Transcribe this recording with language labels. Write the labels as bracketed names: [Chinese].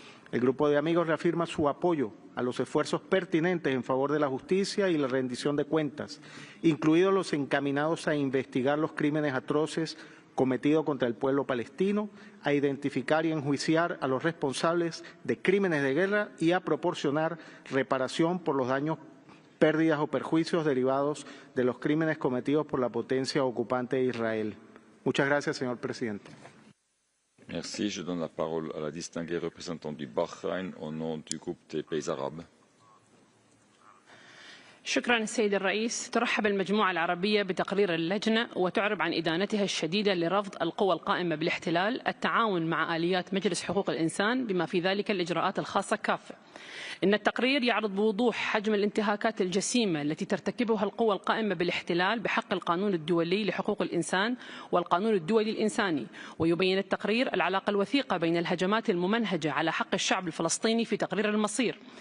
[Spanish] El Grupo de Amigos reafirma su apoyo a los esfuerzos pertinentes en favor de la justicia y la rendición de cuentas, incluidos los encaminados a investigar los crímenes atroces cometidos contra el pueblo palestino, a identificar y enjuiciar a los responsables de crímenes de guerra y a proporcionar reparación por los daños, pérdidas o perjuicios derivados de los crímenes cometidos por la potencia ocupante de Israel. Muchas gracias, señor presidente. [French] Merci. Je donne la parole à la distinguée représentante du Bahreïn au nom du groupe des pays arabes. [Arabic] شكرا السيد الرئيس. ترحب المجموعة العربية بتقرير اللجنة وتعرب عن إدانتها الشديدة لرفض القوى القائمة بالاحتلال التعاون مع آليات مجلس حقوق الإنسان بما في ذلك الإجراءات الخاصة كافة. إن التقرير يعرض بوضوح حجم الانتهاكات الجسيمة التي ترتكبها القوى القائمة بالاحتلال بحق القانون الدولي لحقوق الإنسان والقانون الدولي الإنساني، ويبين التقرير العلاقة الوثيقة بين الهجمات الممنهجة على حق الشعب الفلسطيني في تقرير المصير.